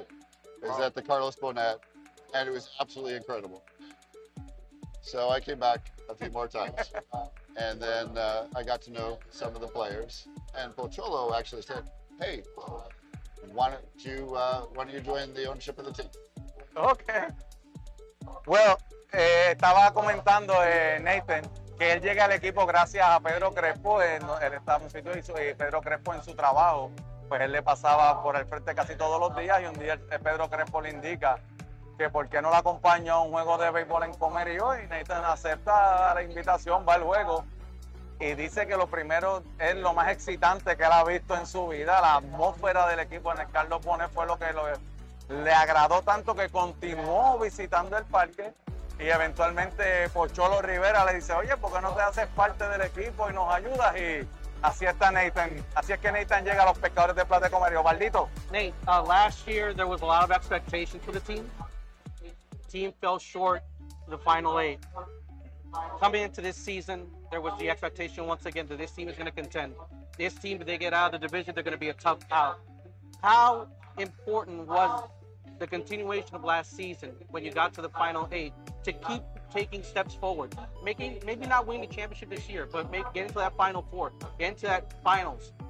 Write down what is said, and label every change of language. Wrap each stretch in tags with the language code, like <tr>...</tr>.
<en>It was at the Carlos Bonet, and it was absolutely incredible. So I came back a few more times, and then I got to know some of the players. And Pocholo actually said, hey, why don't you join the ownership of the team? Okay.</en> <es>Well, estaba comentando Nathan, que él llega al equipo gracias a Pedro Crespo. Él estaba en un sitio y Pedro Crespo en su trabajo, pues él le pasaba por el frente casi todos los días, y un día Pedro Crespo le indica que por qué no lo acompaña a un juego de béisbol en Comerío, y Nathan acepta la invitación, va al juego, y dice que lo primero, es lo más excitante que él ha visto en su vida, la atmósfera del equipo en el Carlos Bonet fue lo que le agradó tanto que continuó visitando el parque. Y eventualmente Pocholo Rivera le dice, oye, ¿por qué no te haces parte del equipo y nos ayudas? Y así está Nathan. Así es que Nathan llega a los Pescadores de Plata de Comerío. Baldito.</es> <en>Nate, last year there was a lot of expectation for the team. Team fell short the final eight. Coming into this season, there was the expectation once again that this team is going to contend. This team, if they get out of the division, they're going to be a tough out. How important was the continuation of last season when you got to the final eight to keep taking steps forward, making maybe not winning the championship this year, but getting to that final four, getting to that finals?</en>